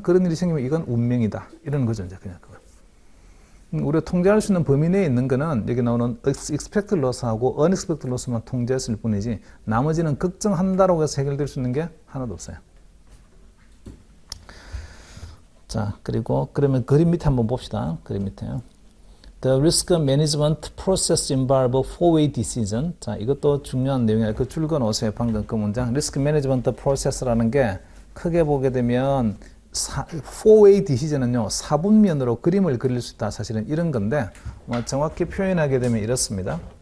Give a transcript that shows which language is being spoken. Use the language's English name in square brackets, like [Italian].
[Korean] 그런 일이 생기면 이건 운명이다. 이런 거죠. 이제 그냥 그거. 우리가 통제할 수 있는 범위 내에 있는 거는 여기 나오는 expected loss하고 unexpected loss만 통제했을 뿐이지 나머지는 걱정한다라고 해서 해결될 수 있는 게 하나도 없어요. 자, 그리고 그러면 그림 밑에 한번 봅시다. 그림 밑에요. [English] The risk management process involve four-way decision. [Korean] 자, 이것도 중요한 내용이에요. 그 줄 그어놓으세요. 방금 그 문장. risk management process라는 게 크게 보게 되면 four-way decision은요, 4분면으로 그림을 그릴 수 있다. 사실은 이런 건데, 정확히 표현하게 되면 이렇습니다.